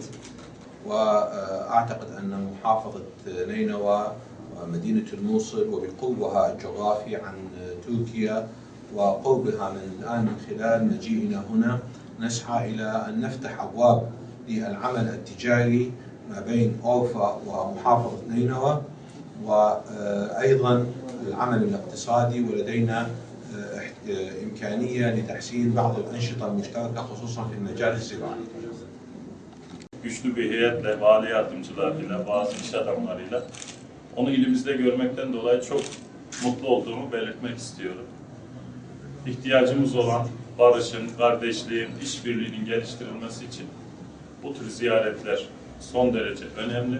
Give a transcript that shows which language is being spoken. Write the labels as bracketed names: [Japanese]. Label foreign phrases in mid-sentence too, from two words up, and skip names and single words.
[Arabic] وأعتقد أن محافظة نينوى ومدينة الموصل وبقربها الجغرافي عن تركيا وقربها من خلال مجيئنا هنا نسعى إلى أن نفتح أبواب للعمل التجاري ما بين أورفا ومحافظة نينوى، وأيضا العمل الاقتصادي، ولدينا إمكانية لتحسين بعض الأنشطة المشتركة خصوصا في المجال الزراعي. [Turkish] Güçlü bir heyetle, vali yardımcılarıyla, bazı iş adamlarıyla onu ilimizde görmekten dolayı çok mutlu olduğumu belirtmek istiyorum. İhtiyacımız olan barışın, kardeşliğin, işbirliğinin geliştirilmesi için bu tür ziyaretler son derece önemli.